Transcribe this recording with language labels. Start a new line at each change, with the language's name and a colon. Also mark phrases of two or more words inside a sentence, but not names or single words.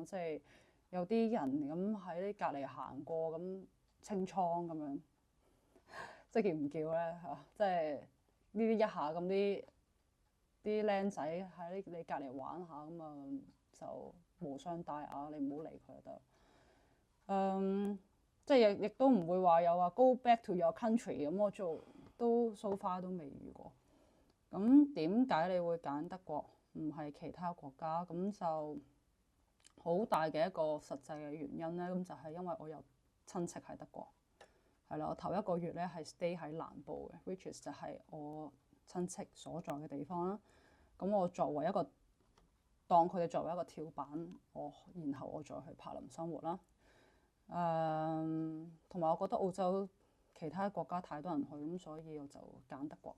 Cantonese: 即係有啲人咁喺隔離行過咁清倉咁樣，即係叫唔叫咧嚇？即係呢啲一下咁啲僆仔喺你隔離玩下咁啊，就無傷大雅，你唔好理佢就得。即係亦都唔會話有話
English: go back to your country
Cantonese: 咁，我做都
English: so far
Cantonese: 都未遇過。咁點解你會揀德國唔係其他國家？咁就好大嘅一個實際嘅原因咧，咁就係因為我有親戚喺德國，係啦，我頭一個月咧係 stay 喺南部嘅 ，
English: which is
Cantonese: 就係我親戚所在嘅地方啦。咁我作為一個當佢哋作為一個跳板，然後我再去柏林生活啦。同埋我覺得澳洲其他國家太多人去，咁所以我就揀德國。